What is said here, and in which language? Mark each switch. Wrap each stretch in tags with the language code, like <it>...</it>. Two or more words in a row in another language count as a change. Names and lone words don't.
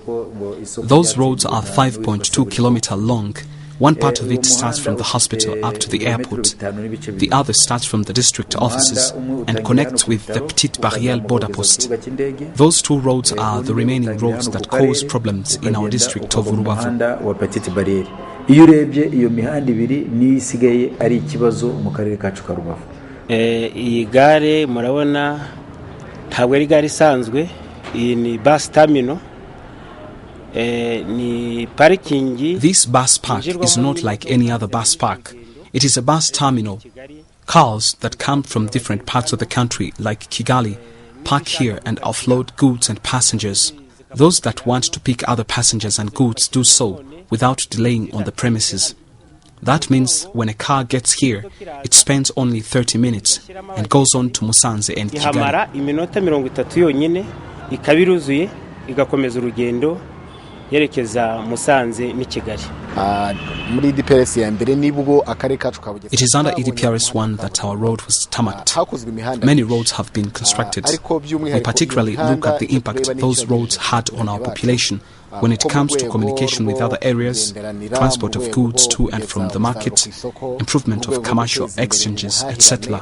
<en>Those roads are 5.2 kilometers long. One part of it starts from the hospital up to the airport. The other starts from the district offices and connects with the Petite Barrière border post. Those two roads are the remaining roads that cause problems in our district of Rubavu.</en> <rw>Iyo urebye iyo mihanda ibiri ni isigaye ari ikibazo mu karere kacu ka Rubavu. Iyi gare murabona ntabwo ari gare isanzwe, iyi ni</rw> <en>bus terminal. This bus park is not like any other bus park. It is a bus terminal. Cars that come from different parts of the country, like Kigali, park here and offload goods and passengers. Those that want to pick other passengers and goods do so without delaying on the premises. That means when a car gets here, it spends only 30 minutes and goes on to Musanze and Kigali.</en> <rw>yerekeza Musanze ni Kigali. Muri EDPRS ya mbere nibwo akarere kacu kabugeze.</rw> <en>It is under EDPRS 1 that our road was tarmacked. Many roads have been constructed. We particularly look at the impact those roads had on our population when it comes to communication with other areas, transport of goods to and from the market, improvement of commercial exchanges, etc.</en>